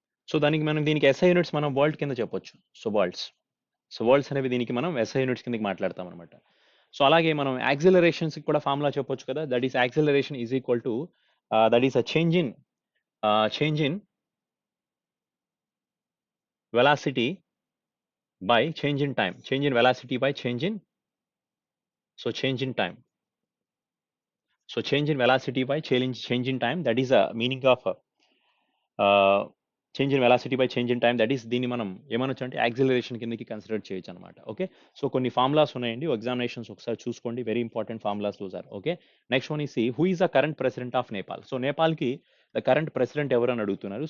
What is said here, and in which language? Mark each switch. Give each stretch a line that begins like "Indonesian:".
Telugu: So దీనికి SI units మనం volt కింద చెప్పొచ్చు. సో వోల్ట్స్ అనేవి దీనికి మనం SI యూనిట్స్ కిందకి మాట్లాడతాం అనమాట. సో అలాగే మనం యాక్సిలరేషన్స్ కూడా ఫార్ములా చెప్పొచ్చు కదా.
English: That is acceleration is equal to that is change in velocity by change in time. Change in velocity by change in, so change in time. So change in velocity by change in time. That is a meaning of change in velocity by change in time.
Telugu: That is దీన్ని మనం ఏమనొచ్చు అంటే acceleration కిందకి consider చేయొచ్చు అనమాట. Okay, so కొన్ని formulas ఉన్నాయండి examinations ఒకసారి చూసుకోండి,
English: Very important formulas those are. Okay, next one is who is the current president of Nepal.
Telugu: So నేపాల్కి the current president ఎవరు అని అడుగుతున్నారు.